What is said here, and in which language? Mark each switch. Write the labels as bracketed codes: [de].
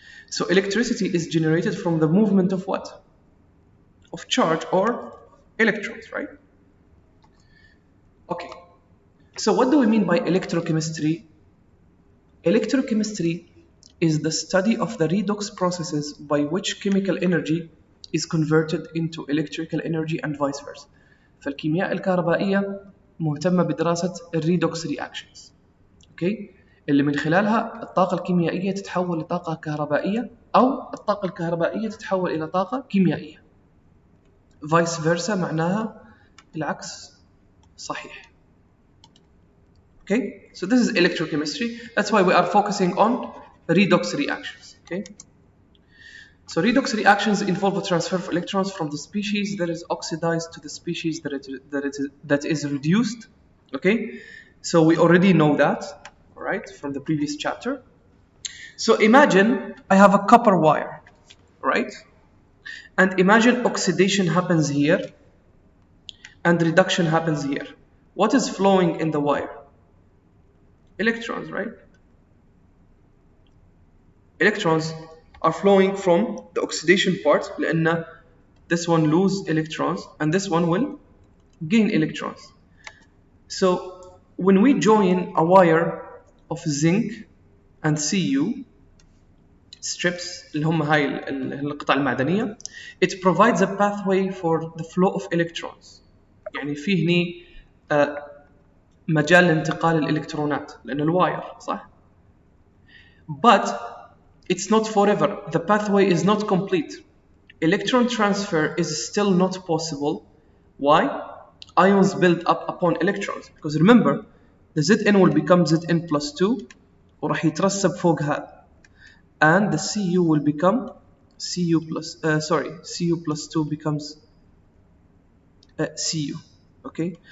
[en] So electricity is generated from the movement of what? Of charge or electrons, right? Okay. So what do we mean by electrochemistry? Electrochemistry is the study of the redox processes by which chemical energy is converted into electrical energy and vice versa. [ar] فالكيمياء الكهربائية مهتمة بدراسة الريدوكس reactions. [en] Okay? [ar] اللي من خلالها الطاقة الكيميائية تتحول لطاقة كهربائية أو الطاقة الكهربائية تتحول إلى طاقة كيميائية. vice versa معناها العكس صحيح. [en] Okay, so this is electrochemistry. That's why we are focusing on redox reactions. Okay, so redox reactions involve the transfer of electrons from the species that is oxidized to the species that is reduced. Okay, So we already know that, all right, from the previous chapter. So imagine I have a copper wire, right? And imagine oxidation happens here and reduction happens here. What is flowing in the wire? Electrons, right? Electrons are flowing from the oxidation part لأن this one lose electrons and this one will gain electrons. So when we join a wire of zinc and Cu strips اللي هم هاي القطع المعدنية, it provides a pathway for the flow of electrons. [ar] يعني في هني مجال لانتقال الإلكترونات لأن الواير صح؟ But it's not forever. [en] The pathway is not complete. Electron transfer is still not possible. Why? Ions build up upon electrons. Because remember, the Zn will become Zn plus 2 وراح يترسب فوق هذا. And the Cu will become Cu plus 2 becomes Cu. Okay?